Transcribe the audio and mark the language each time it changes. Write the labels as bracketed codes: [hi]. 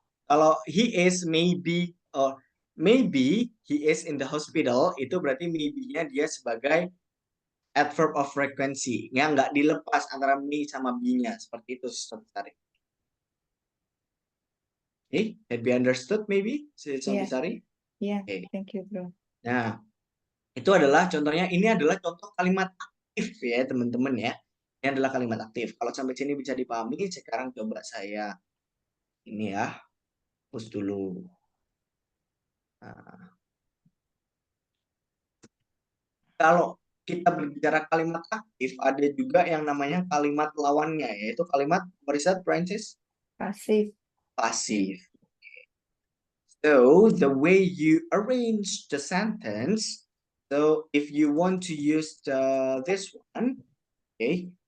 [id] Kalau [en] he is maybe or maybe he is in the hospital, [id] itu berarti maybe-nya dia sebagai [en] adverb of frequency. [id] Ya, nggak dilepas antara me sama be-nya. Seperti itu Sister Sari. [en] Okay, that be understood maybe, Sister Sari? Yeah, thank you bro. [id] Nah, itu adalah contohnya. Ini adalah contoh kalimat aktif ya teman-teman ya. Ini adalah kalimat aktif. Kalau sampai sini bisa dipahami, sekarang coba saya ini ya, hapus dulu. Nah, kalau kita berbicara kalimat aktif, ada juga yang namanya kalimat lawannya, yaitu kalimat Marisa Francis pasif. [en] So the way you arrange the sentence, so if you want to use this one, okay,